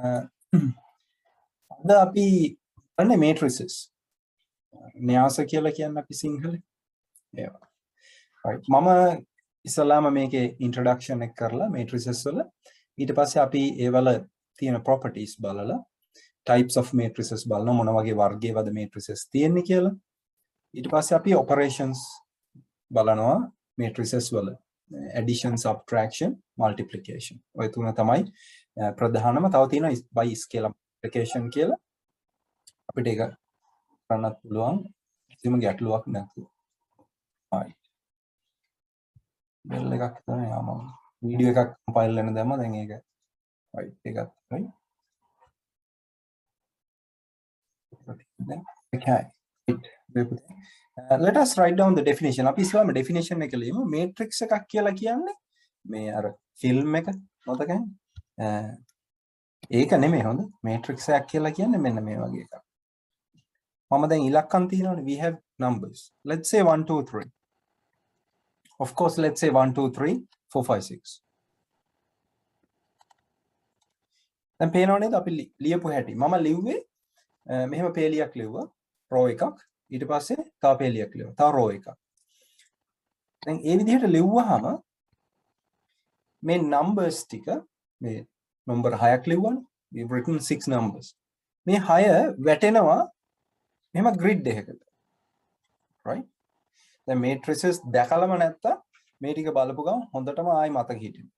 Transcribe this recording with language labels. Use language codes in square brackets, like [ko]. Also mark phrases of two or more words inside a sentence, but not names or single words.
[si] අද අපි කරන්නේ මේට්‍රිසස්. න්‍යාස කියලා කියන්නේ අපි සිංහලේ. ඒවා. right. මම ඉස්සලාම මේකේ ඉන්ට්‍රොඩක්ෂන් එක කරලා මේට්‍රිසස් වල ඊට පස්සේ අපි ඒවල තියෙන ප්‍රොපර්ටිස් බලලා [en] types of matrices [si] බලන මොන වගේ වර්ගයේවද matrices තියෙන්නේ කියලා. ඊට පස්සේ අපි operations බලනවා matrices වල [en] addition subtraction multiplication. [si] ඔය තුන තමයි ප්‍රධානම. තව තියෙනවා [en] by scale multiplication [si] කියලා. අපිට ඒක කරන්නත් පුළුවන් කිසිම ගැටලුවක් නැතුව. right. බෙල් එකක් තමයි ආම වීඩියෝ එකක් කම්පයිල් වෙන දැම්ම දැන් ඒක right එකක් right. [en] Okay. Let us write down the definition. [si] අපි ඉස්සෙල්ලාම definition එක ලියමු. matrix එකක් කියලා කියන්නේ මේ අර ෆිල්ම් එක මතකයි? ඒක නෙමෙයි හොඳ. matrix එකක් කියලා කියන්නේ මෙන්න මේ වගේ එකක්. මම දැන් ඉලක්කම් තියනවානේ. [en] We have numbers. Let's say 1 2 3. Of course, let's say 1 2 3 4 5 6. [si] දැන් පේනව නේද අපි ලියපු හැටි. මම ලිව්වේ මෙහෙම පේලියක් ලිව්වා. row එකක්. ඊට පස්සේ තව පේලියක් ලියුවා. තව row එකක්. දැන් ඒ විදිහට ලිව්වහම මේ numbers ටික මේ number 6ක් ලිව්වනේ. [en] we've written 6 numbers. [si] මේ 6 වැටෙනවා මෙහෙම grid එකකට. right? දැන් matrices දැකලම නැත්තම් මේ ටික බලපු ගමන් හොඳටම ආයි මතක හිටිනවා.